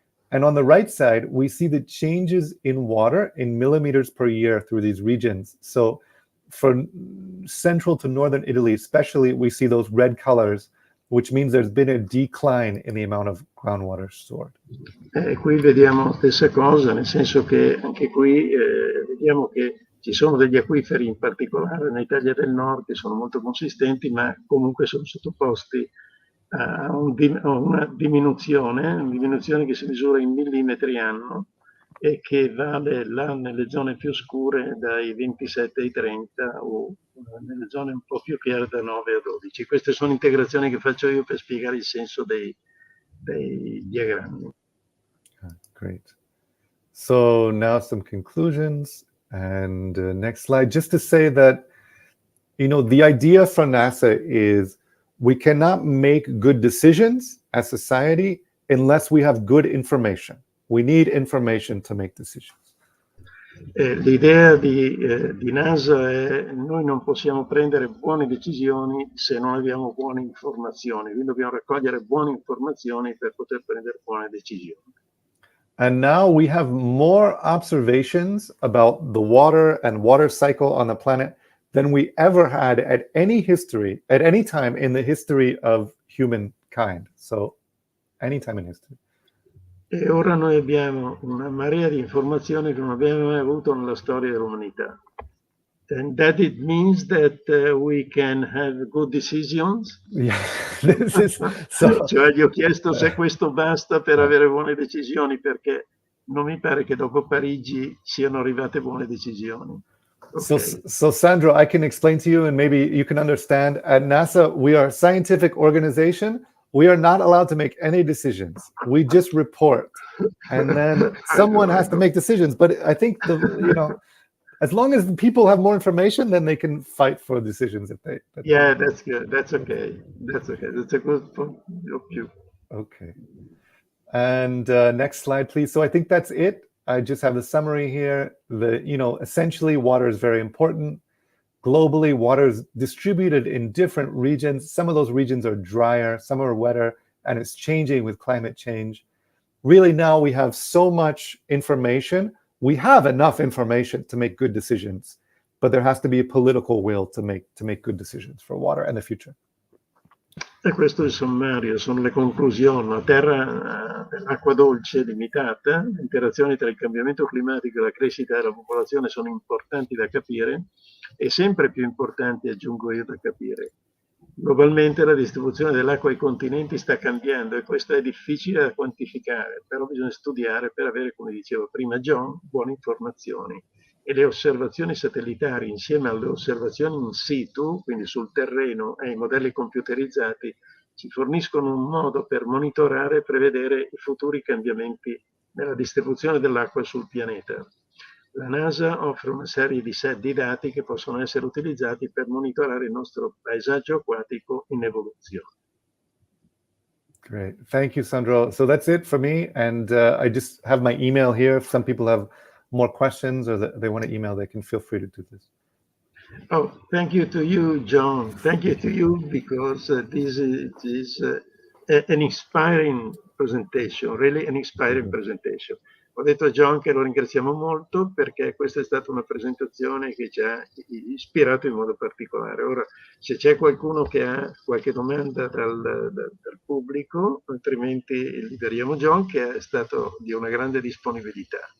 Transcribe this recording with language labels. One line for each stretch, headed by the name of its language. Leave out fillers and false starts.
English: And on the right side, we see the changes in water in millimeters per year through these regions. So for central to northern Italy, especially, we see those red colors, which means there's been a decline in the amount of groundwater stored.
Italian: Qui vediamo la stessa cosa, nel senso che anche qui vediamo che ci sono degli acquiferi, in particolare nell'Italia del Nord, che sono molto consistenti, ma comunque sono sottoposti a una diminuzione che si misura in millimetri anno e che vale là nelle zone più scure dai 27 ai 30 o nelle zone un po' più chiare da 9 a 12. Queste sono integrazioni che faccio io per spiegare il senso dei diagrammi.
English: Great. So now some conclusions, and next slide, just to say that, you know, the idea from NASA is we cannot make good decisions as society unless we have good information. We need information to make decisions.
Italian: L'idea di NASA è noi non possiamo prendere buone decisioni se non abbiamo buone informazioni, quindi dobbiamo raccogliere buone informazioni per poter prendere buone decisioni.
English: And now we have more observations about the water and water cycle on the planet than we ever had at any time in the history of humankind. So, any time in history.
Italian: E ora noi abbiamo una marea di informazioni che non abbiamo mai avuto nella storia dell'umanità.
English: And that it means that we can have good decisions. Yeah, this is so.
Italian: Cioè gli ho chiesto se questo basta per avere buone decisioni, perché non mi pare che dopo Parigi siano arrivate buone decisioni.
English: Okay. So Sandro, I can explain to you and maybe you can understand. At NASA, we are a scientific organization we are not allowed to make any decisions. We just report, and then someone has to make decisions. But I think as long as people have more information, then they can fight for decisions if they. Yeah, that's good. That's okay. That's okay. That's a good point of view. Okay. And next slide, please. So I think that's it. I just have the summary here. Essentially, water is very important. Globally, water is distributed in different regions. Some of those regions are drier, some are wetter, and it's changing with climate change. Really, now we have so much information. We have enough information to make good decisions, but there has to be a political will to make good decisions for water and the future.
Italian: E questo è il sommario, sono le conclusioni. La terra dell'acqua dolce è limitata, le interazioni tra il cambiamento climatico e la crescita della popolazione sono importanti da capire e sempre più importanti, aggiungo io, da capire. Globalmente la distribuzione dell'acqua ai continenti sta cambiando e questo è difficile da quantificare, però bisogna studiare per avere, come diceva prima John, buone informazioni. E le osservazioni satellitari insieme alle osservazioni in situ, quindi sul terreno, e i modelli computerizzati, ci forniscono un modo per monitorare e prevedere i futuri cambiamenti nella distribuzione dell'acqua sul pianeta. La NASA offre una serie di set di dati che possono essere utilizzati per monitorare il nostro paesaggio acquatico in evoluzione.
English: Great. Thank you, Sandro. So that's it for me. And I just have my email here. If some people have more questions or they want to email, they can feel free to do this. Oh, thank you to you, John. Thank you to you, because this is an inspiring presentation, really an inspiring presentation.
Italian: Ho detto a John che lo ringraziamo molto perché questa è stata una presentazione che ci ha ispirato in modo particolare. Ora, se c'è qualcuno che ha qualche domanda dal pubblico, altrimenti liberiamo John, che è stato di una grande disponibilità.